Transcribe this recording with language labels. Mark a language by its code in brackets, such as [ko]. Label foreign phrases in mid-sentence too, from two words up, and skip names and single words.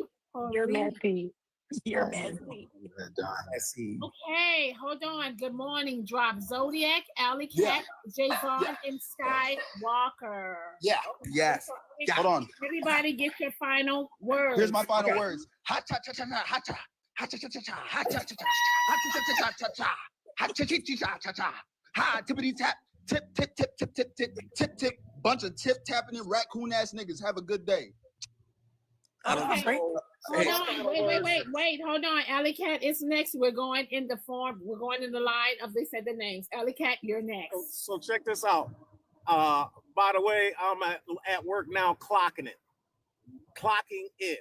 [en] You're messy. You're messy. Okay, hold on. Good morning. Drop Zodiac, Alley Cat, Javon, and Skywalker. Yeah. Okay. Yes. So, Hold on. Everybody get your final words. Here's my final words. Ha cha cha cha cha ha cha. Ha cha cha cha cha ha cha cha cha ha cha cha cha cha cha. Ha cha cha cha cha cha. Ha tippity tap. Tip tip tip tip tip tip tip tip. Bunch of tip tapping and raccoon ass niggas. Have a good day. Okay. Hold on. Wait. Hold on. Alley Cat is next. We're going in the line of they said the names. Alley Cat, you're next. So check this out. By the way, I'm at work now clocking it.